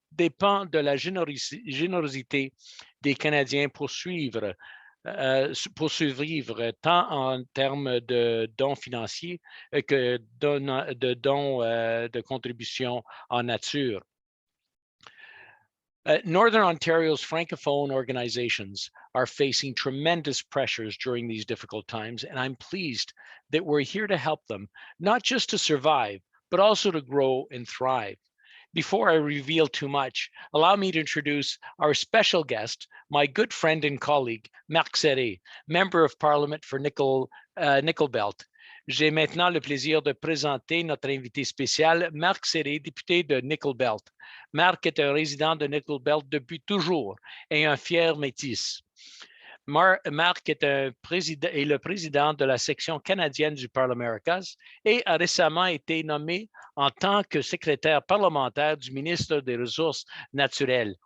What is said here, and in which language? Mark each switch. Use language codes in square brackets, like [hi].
[fr] dépend de la générosité des Canadiens pour survivre, tant en termes de dons financiers que de dons de contributions en nature. [en] Northern Ontario's Francophone organizations are facing tremendous pressures during these difficult times, and I'm pleased that we're here to help them, not just to survive, but also to grow and thrive. Before I reveal too much, allow me to introduce our special guest, my good friend and colleague, Marc Serré, Member of Parliament for Nickel Belt. [fr] J'ai maintenant le plaisir de présenter notre invité spécial, Marc Serré, député de Nickel Belt. Marc est un résident de Nickel Belt depuis toujours et un fier métis. Marc est le président de la section canadienne du Parlement Americas et a récemment été nommé en tant que secrétaire parlementaire du ministre des Ressources naturelles.